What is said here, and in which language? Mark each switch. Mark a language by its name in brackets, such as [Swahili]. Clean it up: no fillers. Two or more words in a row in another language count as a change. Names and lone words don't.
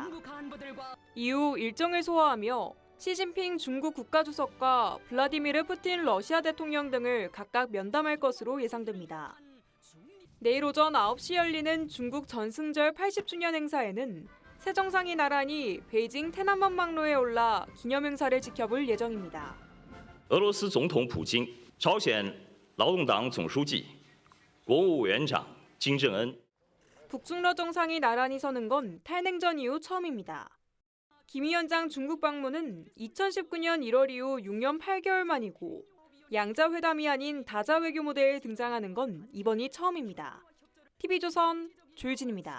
[Korean] 이후 일정을 소화하며 시진핑 중국 국가주석과 블라디미르 푸틴 러시아 대통령 등을 각각 면담할 것으로 예상됩니다. 내일 오전 9시 열리는 중국 전승절 80주년 행사에는 새 정상이 나란히 베이징 天安门 막로에 올라 기념행사를 지켜볼 예정입니다. [Chinese] 俄罗斯总统普京、朝鲜劳动党总书记、国务委员长金正恩 [Korean] 북중러 정상이 나란히 서는 건 탈냉전 이후 처음입니다. 김 위원장 중국 방문은 2019년 1월 이후 6년 8개월 만이고 양자 회담이 아닌 다자 외교 무대에 등장하는 건 이번이 처음입니다. TV조선 조유진입니다.